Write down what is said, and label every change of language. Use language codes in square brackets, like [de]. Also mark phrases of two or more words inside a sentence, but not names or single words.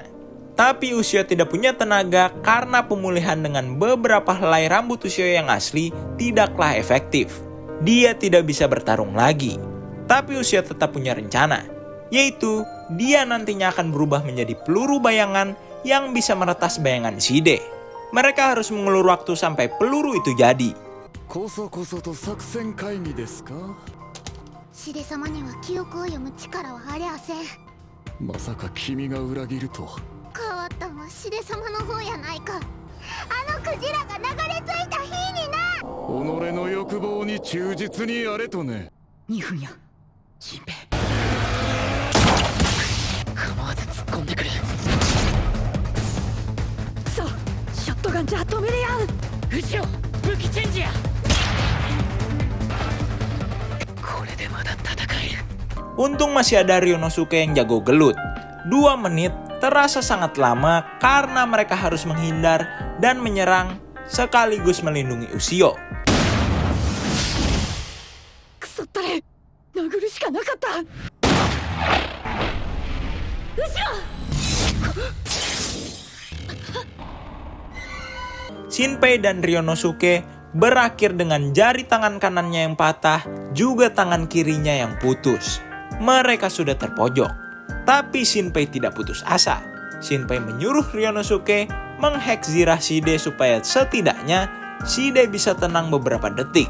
[id] Tapi Ushio tidak punya tenaga karena pemulihan dengan beberapa helai rambut Ushio yang asli tidaklah efektif. Dia tidak bisa bertarung lagi. Tapi Ushio tetap punya rencana, yaitu dia nantinya akan berubah menjadi peluru bayangan yang bisa meretas bayangan Shide. Mereka harus mengulur waktu sampai peluru itu jadi. [ja] こそこそと作戦会議ですか。シデ様には記憶を読む力はありゃせん。まさか君が裏切るとは。変わったんはシデ様の方やないか。あのクジラが流れ着いた日にな。己の欲望に忠実にやれとね。 2分や。シンペイ。構わず突っ込んでくる。そう、ショットガンじゃ止めれやん。後ろ、武器チェンジや。これでまだ [id] Untung masih ada Ryonosuke yang jago gelut. 2 menit terasa sangat lama karena mereka harus menghindar dan menyerang sekaligus melindungi Ushio. [ja] クソったれ殴るしかなかった。後ろ [id] Shinpei dan Ryonosuke berakhir dengan jari tangan kanannya yang patah, juga tangan kirinya yang putus. Mereka sudah terpojok. Tapi Shinpei tidak putus asa. Shinpei menyuruh Ryonosuke menghack zirah Shide supaya setidaknya Shide bisa tenang beberapa detik.